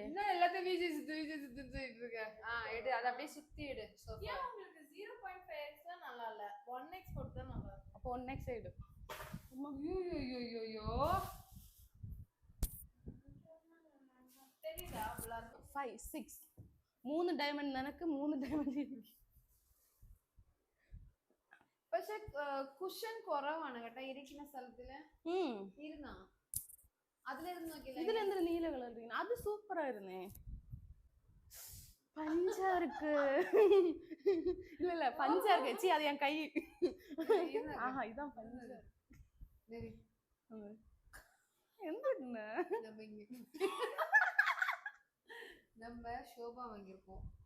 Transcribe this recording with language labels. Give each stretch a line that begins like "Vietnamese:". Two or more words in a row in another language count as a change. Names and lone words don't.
Tamil: இன்னும் எல்லாத்தையும் வீசி சுத்திட்டு இருக்க. எடு, அதை அப்படியே சுத்தி எடு. ஏன் உங்களுக்கு 0.5x தான் நல்லா இல்ல, 1x போட்டு தான் நல்லா இருக்கு. அப்போ 1x சைடு. ஐயோ தெரியுதா?
Malayalam: 5 6 3 ഡയമണ്ട് எனக்கு 3 ഡയമണ്ട് എനിക്ക്. പക്ഷെ കുഷൻ കുറവാണ് കേട്ടോ ഇരിക്കുന്ന സ്ഥലത്തില്. ഇരുന്നാ അതിലിരുന്ന് നോക്കില്ല.
Tamil: இதுல எந்த நீல கலர் இருக்கு? அது சூப்பரா இருந்தே. பஞ்சா இருக்கு. இல்ல பஞ்சா இருக்கு. சி, அது என் கை. ஆஹா, இதான் பஞ்சா. சரி, என்ன நம்ம ஷோபா வாங்கியிருக்கோம்.